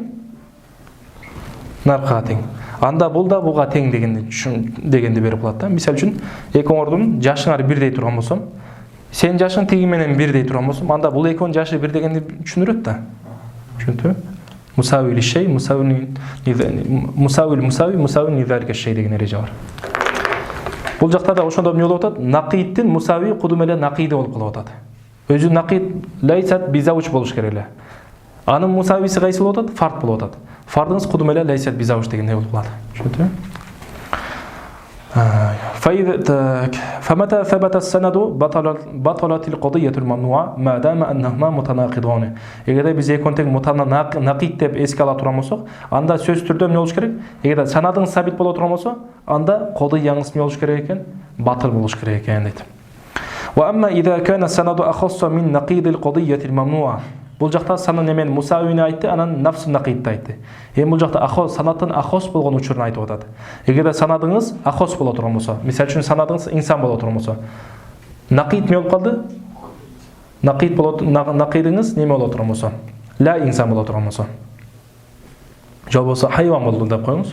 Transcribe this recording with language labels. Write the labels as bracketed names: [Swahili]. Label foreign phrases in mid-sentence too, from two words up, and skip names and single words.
[Kyrgyz] Наркага тең. Анда бул да буга тең дегенди берип калат да. Мисал үчүн экөөңөрдүн жашыңар бирдей турган болсом, сен жашың теги менен бирдей турган болсом, анда бул экөөнүн жашы бир дегенди түшүндүрөт да. Түшүндүңбү? [Arabic] مساو لشيء مساو لذلك الشيء [Kyrgyz] деген эреже бар. Бул жакта да ошондо эмне болуп атат? Нақидтин мусави кудум эле нақиди болуп калып атат. Өзү нақид [Arabic] ليست بزوج [Kyrgyz] болуш керек эле. Анын мусависи кайсы болуп атат? Фард болуп атат. Фардыңыз кудум эле [Arabic] ليست بزوج [Kyrgyz] дегендей болуп калат. Түшүндүңбү? [Arabic] فمتى ثبت السند بطلت القضية الممنوعة ما دام أنهما متناقضان. [Kyrgyz] Эгерде биз экөөнү тең мутанақид деп эске ала турган болсок, анда сөз түрдө эмне болуш керек? Эгерде санадыңыз сабит боло турган болсо, анда кодыяңыз эмне болуш керек экен? Батыл болуш керек экен дейт. [Arabic] وأما إذا كان السند أخص من نقيض القضية الممنوعة. [Kyrgyz] Бул жакта санын немен мусавини айтты, анан нафс нақидти айтты. Бул жакта ахос санаттын ахос болгон учурун айтып атат. Эгерде санадыңыз ахос боло турган болсо, мисал үчүн санадыңыз инсан боло турган болсо, нақид эмне болуп калды? Нақидиңиз неме боло турган болсо, ла инсан боло турган болсо, же болбосо хайван болду деп коюңуз.